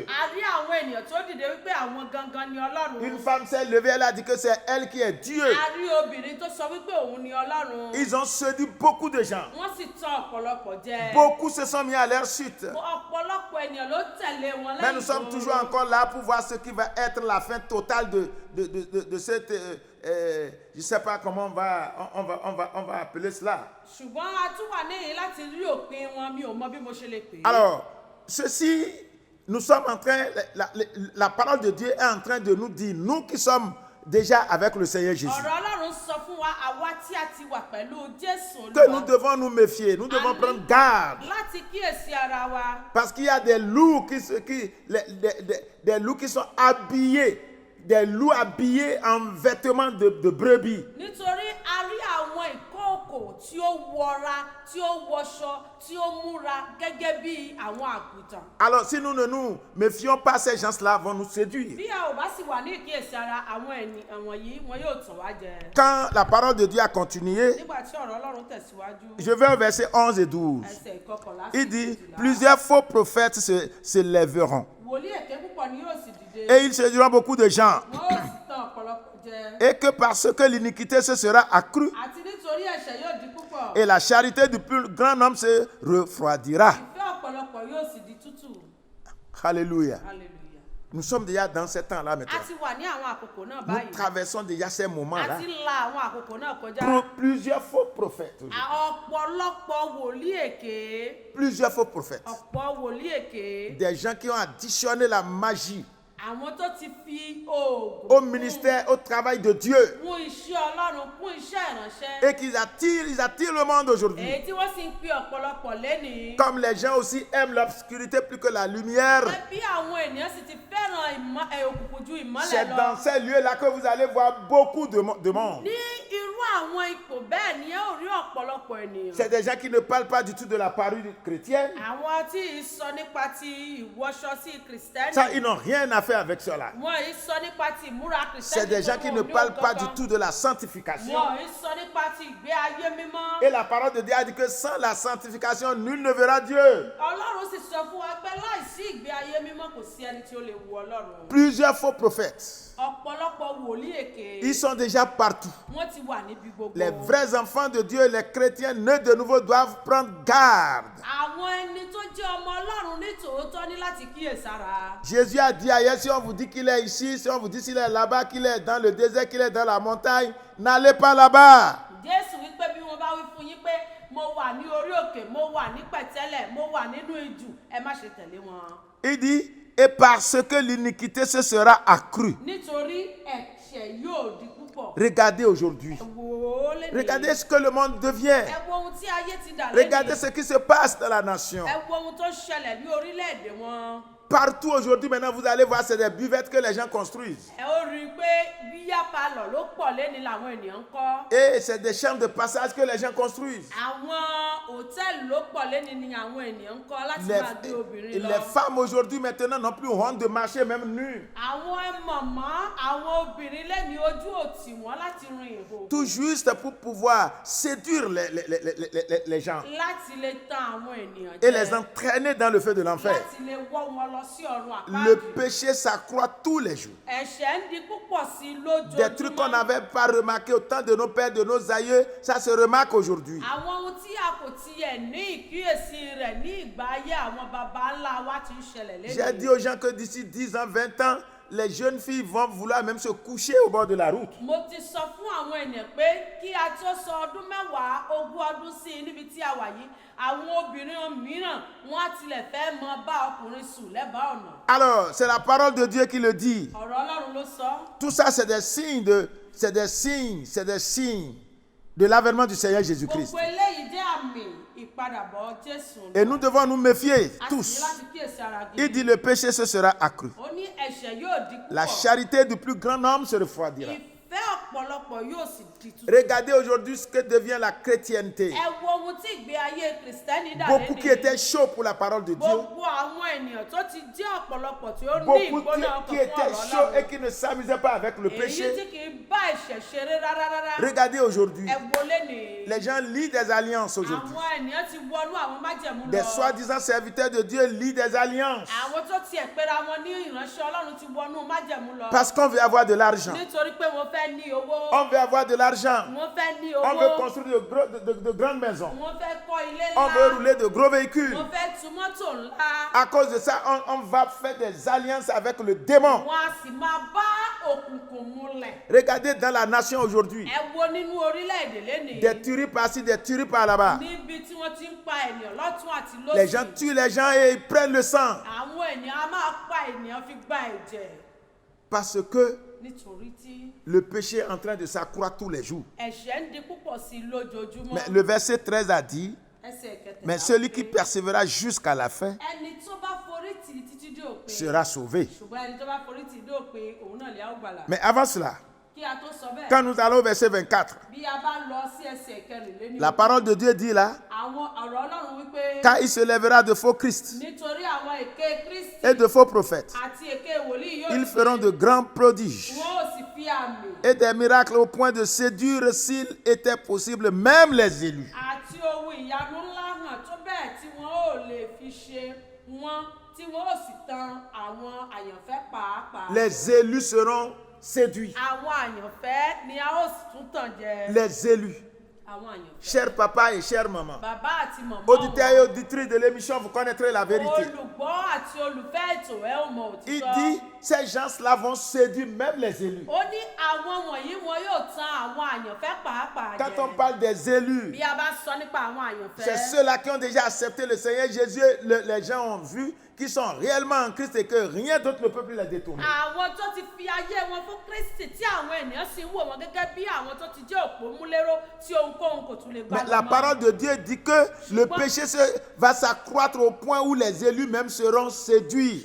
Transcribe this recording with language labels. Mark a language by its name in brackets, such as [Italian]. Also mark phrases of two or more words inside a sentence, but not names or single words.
[Yoruba] a rí àwọn ènìyàn tó dìde wípé àwọn gangan ni Ọlọ́run. [French] Une femme s'est levée, elle a dit que c'est elle qui est Dieu. [Yoruba] a rí obìnrin tó sọ wípé òun ni Ọlọ́run. [French] Ils ont séduit beaucoup de gens. [Yoruba] wọ́n sì tàn ọ̀pọ̀lọpọ̀ jẹ. [French] Beaucoup se sont mis à leur chute. [Yoruba] ọ̀pọ̀lọpọ̀ ènìyàn ló tẹ̀lé wọn lẹ́yìn. [French] Mais nous sommes toujours encore là pour voir ce qui va être la fin totale de cette... je ne sais pas comment on va appeler cela. [Yoruba] ṣùgbọ́n a tún wà níyìn láti rí òpin wọn mi ò mọ bí mo ṣe lè pè é. [French] Alors, ceci, nous sommes en train... La parole de Dieu est en train de nous dire, nous qui sommes déjà avec le Seigneur Jésus, [Yoruba] ọ̀rọ̀ Ọlọ́run sọ fún wa àwa tí a ti wà pẹ̀lú Jésù [French] que nous [Yoruba] Olúwa. [French] devons nous méfier, nous devons prendre garde. [Yoruba] láti kíyèsí ara wa. [French] Parce qu'il y a des loups des loups qui sont habillés, des loups habillés en vêtements de brebis. [Yoruba] nítorí a rí àwọn ìkookò tí ó wọra tí ó wọṣọ tí ó múra gẹ́gẹ́ bí àwọn àgùntàn. [French] Alors si nous ne nous méfions pas, ces gens-là vont nous séduire. [Yoruba] bí a ò bá sì wà ní ìkíyèsí ara àwọn ènìyàn wọ̀nyí wọn yóò tàn wá jẹ. [French] Quand la parole de Dieu a continué, [Yoruba] nígbà tí ọ̀rọ̀ Ọlọ́run tẹ̀síwájú. [French] je vais au verset 11 et 12. [Yoruba] ẹsẹ̀ ìkọkànlá sí [French] Il dit, [Yoruba] ìkejìlá. [French] plusieurs faux prophètes se lèveront. [Yoruba] wòlíì èké púpọ̀ ni yóò sì dìde. [French] Et ils séduiront beaucoup de gens. [Yoruba] wọn ó sì tàn ọ̀pọ̀lọpọ̀ jẹ. [French] Et que parce que l'iniquité se sera accrue, [Yoruba] àti nítorí ẹ̀ṣẹ̀ yóò di púpọ̀. [French] et la charité du plus grand nombre se refroidira. [Yoruba] ìfẹ́ ọ̀pọ̀lọpọ̀ yóò sì di tútù. [French] Alléluia. [Yoruba] hallelujah. [French] Nous sommes déjà dans ce temps-là [Yoruba] a [French] maintenant. [Yoruba] ti wà ní àwọn àkókò náà [French] Nous [Yoruba] báyìí. [French] traversons déjà ces [Yoruba] a [French] moments-là. [Yoruba] ti la àwọn àkókò náà kọjá. [French] Plusieurs faux prophètes. aujourd'hui. [Yoruba] ọ̀pọ̀lọpọ̀ wòlíì èké. [French] Plusieurs faux prophètes. [Yoruba] ọ̀pọ̀ wòlíì èké. [French] Des gens qui ont additionné la magie [Yoruba] àwọn tó ti fi oògùn. [French] au ministère, au travail de Dieu. [Yoruba] kún iṣẹ́ Ọlọ́run kún iṣẹ́ ìránṣẹ́. [French] Et qu'ils attirent le monde aujourd'hui. [Yoruba] èyí tí wọ́n sì ń pe ọ̀pọ̀lọpọ̀ lénìí. [French] Comme les gens aussi aiment l'obscurité plus que la lumière. [Yoruba] bí àwọn ènìyàn sì ti fẹ́ràn òkùnkùn ju ìmọ́lẹ̀ [French] C'est [Yoruba] lọ. [French] dans ces lieux-là que vous allez voir beaucoup de monde. [Yoruba] ní irú àwọn ipò bẹ́ẹ̀ ni ẹ ò rí ọ̀pọ̀lọpọ̀ ènìyàn. [French] C'est des gens qui ne parlent pas du tout de la parole chrétienne. [Yoruba] àwọn tí ì sọ nípa ti ìwọṣọ sí kìrìsìtẹ́nì. [French] Ça, ils n'ont rien à faire avec cela. [Yoruba] wọn ì sọ nípa ti ìmúra kìrìsìtẹ́nì. [French] C'est des gens qui ne parlent pas du tout de la sanctification. [Yoruba] wọn ì sọ nípa ti ìgbé ayé mímọ́. [French] Et la parole de Dieu a dit que sans la sanctification, nul ne verra Dieu. [Yoruba] Ọlọ́run sì sọ fún wa pé láìsí ìgbé ayé mímọ́ kò sí ẹni tí ó lè wo Ọlọ́run. [French] Plusieurs faux prophètes. [Yoruba] ọ̀pọ̀lọpọ̀ wòlíì èké. [French] Ils sont déjà partout. [Yoruba] wọ́n ti wà níbi gbogbo. [French] Les vrais enfants de Dieu, les chrétiens nés de nouveau doivent prendre garde. [Yoruba] àwọn ẹni tó jẹ́ ọmọ Ọlọ́run ní tòótọ́ ní láti kíyèsára. [French] Jésus a dit ailleurs, si on vous dit qu'il est ici, si on vous dit qu'il est là-bas, qu'il est dans le désert, qu'il est dans la montagne, n'allez pas là-bas. [Yoruba] Jésù wípé bí wọ́n bá wí fún yín pé mo wà ní orí òkè mo wà ní pẹ̀tẹ́lẹ̀ mo wà nínú ijù ẹ má ṣe tẹ̀lé wọn. [French] Il dit, et parce que l'iniquité se sera accrue. [Yoruba] nítorí ẹ̀ṣẹ̀ yóò di púpọ̀. [French] Regardez aujourd'hui. [Yoruba] wò ó lé ní. [French] Regardez ce que le monde devient. [Yoruba] ẹ wo ohun tí ayé ti dà lẹ́yìn. [French] Regardez ce qui se passe dans la nation. [Yoruba] ẹ wo ohun tó ṣẹlẹ̀ ní orílẹ̀-èdè wọn. [French] partout aujourd'hui, maintenant, vous allez voir, c'est des buvettes que les gens construisent. [Yoruba] ẹ ó rí i pé [English] bíyà palọ̀ [Yoruba] ló pọ̀ lẹ́ni làwọn ènìyàn ń kọ́. [French] Et c'est des chambres de passage que les gens construisent. [Yoruba] àwọn hòtẹ́ẹ̀lì ló pọ̀ lẹ́ni ni àwọn ènìyàn ń kọ́ láti máa gbé obìnrin lọ. [French] Les femmes aujourd'hui, maintenant, n'ont plus honte de marcher même nues. [Yoruba] àwọn mọ̀mọ́ àwọn obìnrin lẹ́ni ojú òtì wọ́n láti rin ìhò. [French] Tout juste pour pouvoir séduire les gens [Yoruba] láti lè tan àwọn ènìyàn [French] et les entraîner dans le feu de l'enfer. [Yoruba] láti lè wọ́ wọn lọ sí ọ̀run àpáàdì. [French] Le péché s'accroît tous les jours. [Yoruba] ẹ̀ṣẹ̀ ń di púpọ̀ sí i lójoojúmọ́. [French] Des trucs qu'on n'avait pas remarqué au temps de nos pères, de nos aïeux, ça se remarque aujourd'hui. [Yoruba] àwọn ohun tí a kò tiẹ̀ ní ìkíyèsí rẹ̀ ní ìgbà ayé àwọn baba ńlá wa ti ń ṣẹlẹ̀ lẹ́yìn. [French] J'ai dit aux gens que d'ici 10 ans, 20 ans, les jeunes filles vont vouloir même se coucher au bord de la route. [Yoruba] mo ti sọ fún àwọn ènìyàn pé kí a tó sọ ọdún mẹ́wàá ogún ọdún sí i níbi tí a wà yìí àwọn obìnrin mìíràn wọn á tilẹ̀ fẹ́ mọ bá ọkùnrin sùn lẹ́bàá ọ̀nà. [French] Alors, c'est la parole de Dieu qui le dit. [Yoruba] ọ̀rọ̀ Ọlọ́run ló sọ. [French] Tout ça, c'est des signes de l'avènement du Seigneur Jésus-Christ. [Yoruba] gbogbo eléyìí jẹ́ àmì ìpadàbọ̀ Jésù. [French] Et nous devons nous méfier [Yoruba] a sì ní [French] tous. [Yoruba] láti kíyèsí ara [French] Il [Yoruba] gidi. [French] dit le péché se sera accru. [Yoruba] ó ní ẹ̀ṣẹ̀ yóò dínkù. [French] La charité du plus grand homme se refroidira. [Yoruba] ìfẹ́ ọ̀pọ̀lọpọ̀ yóò sì di tuntun. [French] Regardez aujourd'hui ce que devient la chrétienté. [Yoruba] ẹ wo ohun tí ìgbé ayé kìrìsìtẹ́nì dà [French] Beaucoup qui [Yoruba] lẹ́nìí. [French] étaient chauds pour la parole de Dieu. [Yoruba] gbogbo àwọn ènìyàn tó ti jẹ́ ọ̀pọ̀lọpọ̀ tí ó ní [French] Beaucoup [Yoruba] ìgbóná [French] qui [Yoruba] ọkàn fún [French] étaient [Yoruba] ọ̀rọ̀ [French] chauds et [Yoruba] Ọlọ́run. [French] qui ne s'amusaient pas avec le [Yoruba] èyí [French] péché. [Yoruba] tí kì í bá ẹ̀ṣẹ̀ ṣeré rárá. [French] Regardez aujourd'hui. [Yoruba] ẹ wo lẹ́nìí. [French] Les gens lient des alliances aujourd'hui. [Yoruba] àwọn ènìyàn ti wọnú àwọn májẹ̀mú [French] Des [Yoruba] lọ. [French] soi-disant serviteurs de Dieu lient des alliances. [Yoruba] àwọn tó tiẹ̀ pera wọn ní ìránṣẹ́ Ọlọ́run ti wọnú májẹ̀mú lọ. [French] Parce qu'on veut avoir de l'argent. nítorí pé wọ́n fẹ́ ní owó. On veut avoir de l'argent. [Yoruba] wọ́n fẹ́ ní [French] On veut [Yoruba] owó. [French] construire de grandes maisons. [Yoruba] wọ́n fẹ́ kọ́ ilé [French] On veut [Yoruba] ńlá. [French] rouler de gros véhicules. [Yoruba] wọ́n fẹ́ tu mọ́tò ńlá. [French] À cause de ça, on va faire des alliances avec le démon. [Yoruba] wọ́n á sì máa bá òkùnkùn múlẹ̀. [French] Regardez dans la nation aujourd'hui. [Yoruba] ẹ wo nínú orílẹ̀-èdè lénìí. [French] Des tueries par-ci, des tueries par-là-bas. [Yoruba] níbi tí wọ́n ti ń pa ènìyàn lọ́tún àti lósì. [French] Les gens tuent les gens et ils prennent le sang. [Yoruba] àwọn ènìyàn á máa pa ènìyàn fi gba ẹ̀jẹ̀. [French] Parce que [Yoruba] nítorí tí [French] le péché est en train de s'accroître tous les jours. [Yoruba] ẹ̀ṣẹ̀ ń di púpọ̀ sí i lójoojúmọ́. [French] Mais le verset 13 a dit, [Yoruba] ẹsẹ̀ kẹtàlá [French] mais celui qui [Yoruba] pé, [French] persévérera jusqu'à la fin [Yoruba] ẹni tó bá forí tì í títí dé òpin. [French] sera sauvé. [Yoruba] ṣùgbọ́n ẹni tó bá forí tì í dé òpin òun náà lè á ó gbàlà. [French] Mais avant cela, [Yoruba] kí a tó sọ bẹ́ẹ̀. [French] quand nous allons au verset 24, [Yoruba] bí a bá lọ sí ẹsẹ̀ kẹrìnléní. [French] la parole de Dieu dit là, [Yoruba] àwọn ọ̀rọ̀ Ọlọ́run wípé. [French] car il se lèvera de faux Christ [Yoruba] nítorí àwọn èké Kristi [French] et de faux prophètes. [Yoruba] àti èké wòlíì yóò [French] Ils feront de grands prodiges [Yoruba] wọn ò sì fi àmì [French] et des miracles au point de séduire, s'il était possible, même les élus. [Yoruba] àti ohun ìyanu ńlá hàn tó bẹ́ẹ̀ tí wọn ò lè fi ṣe wọn tí wọn ò sì tan àwọn àyànfẹ́ pàápàá. [French] Les élus seront séduits. [Yoruba] àwọn àyànfẹ́ ni a ó sì tún tàn jẹ. [French] Les élus. [Yoruba] àwọn àyànfẹ́. [French] Chers papa et chère maman, [Yoruba] bàbá àti màmá [French] auditeurs et auditrices de l'émission, vous connaîtrez la vérité. [Yoruba] olùgbọ́ àti olùfẹ́ ètò ẹ ò mọ [French] Il [Yoruba] òtítọ́. [French] dit, ces gens-là vont séduire même les élus. [Yoruba] ó ní àwọn wọ̀nyí wọn yóò tan àwọn àyànfẹ́ pàápàá jẹ. [French] Quand on parle des élus, [Yoruba] bí a bá sọ nípa àwọn àyànfẹ́. [French] c'est ceux-là qui ont déjà accepté le Seigneur Jésus. Les gens ont vu qu'ils sont réellement en Christ et que rien d'autre ne peut plus les détourner. [Yoruba] àwọn tó ti fi ayé wọn fún Kristi tí àwọn ènìyàn sì ń wò wọn gẹ́gẹ́ bí àwọn tó ti jẹ́ òpómúléró tí ohunkóhun kò tún lè gbà [French] Mais la parole de Dieu dit que le péché va s'accroître au point où les élus même seront séduits.